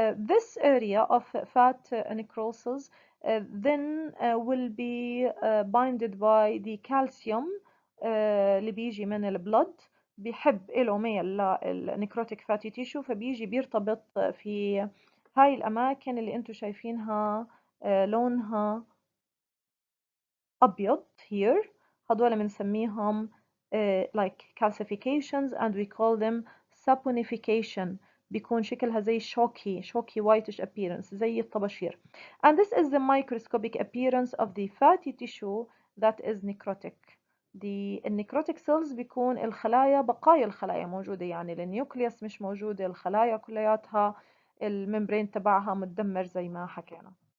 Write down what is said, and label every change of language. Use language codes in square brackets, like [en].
[en] This area of fat necrosis then will be binded by the calcium [ar] اللي بيجي من البلد. بيحب له ميل للنيكروتيك فاتي تيشو فبيجي بيرتبط في هاي الأماكن اللي انتو شايفينها لونها أبيض here. هدول بنسميهم [en] like calcifications and we call them saponification. [ar] بيكون شكلها زي [en] shocky whitish appearance [ar] زي الطباشير. [en] And this is the microscopic appearance of the fatty tissue that is necrotic. [ar] النيكروتيك سيلز بيكون الخلايا بقايا الخلايا موجودة يعني النيوكليوس مش موجودة الخلايا كلياتها الممبرين تبعها متدمر زي ما حكينا.